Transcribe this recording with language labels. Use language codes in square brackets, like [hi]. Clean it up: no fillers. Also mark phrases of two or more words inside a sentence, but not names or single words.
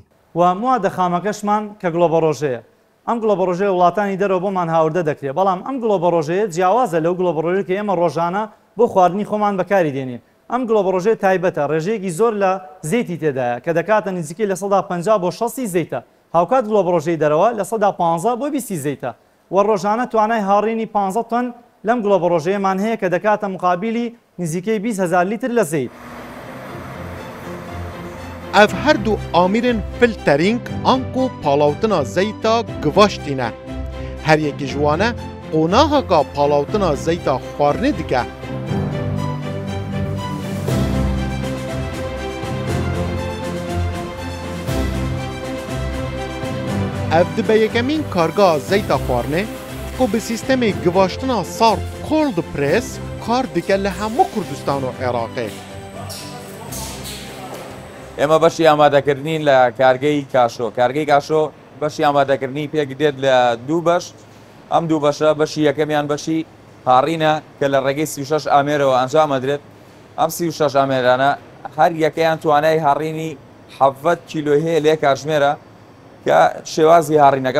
[ckb] و موادە خامەکەشمان کە گڵۆبەڕۆژەیە ئەم گڵۆبەڕۆژەیە وڵاتانی دەرەوە بۆمان هاوردە دەکرێت بەڵام ئەم گڵۆبەڕۆژەیە جیاوازە لەو گڵۆبەڕۆژەیە کە ئێمە ڕۆژانە بۆ خواردنی خۆمان بەکاری دێنین ئەم گڵۆبەڕۆژەیە تایبەتە ڕێژەیەکی زۆر لە زەیتی تێدایە کە دەکاتە نزیکەی لە 150 بۆ 60 زەیتە هاوکات گڵۆبەڕۆژەی دەرەوە لە 115 بۆ 20 زەیتە و ڕۆژانە توانای هاڕینی 15 تۆن لەم گڵۆبەڕۆژەیەمان هەیە کە دەکاتە مقابلی نزیکەی 20,000 لیتر لە زەیت [ku] ev her du amîrên filterîng anku palawtina zeyta givaştîne her yekî ji wan e qonaheka palawtina zeyta xwarinê dike. Ev dibe yekemîn kargeha zeyta xwarinê ku bi sîstemê givaştina sar [en] cold press [ku] kar dike li hemû Kurdistan û Iraqê. [ckb] ئێمە بەشی ئامادەکردنین لە کارگەی کاشۆ بەشی ئامادەکردنی پێک دێت لە دوو بەش ئەم دوو بەشە بەشی یەکەمیان بەشی هاڕینە کە لە ڕێگەی 36 ئامێرەوە ئەنجامەدرێت ئەم 36 ئامێرانە هەر یەکەیان توانای هاڕینی 7 کیلۆ هەیە لێ کاتژمێرە کە شێوازی هاڕینەکە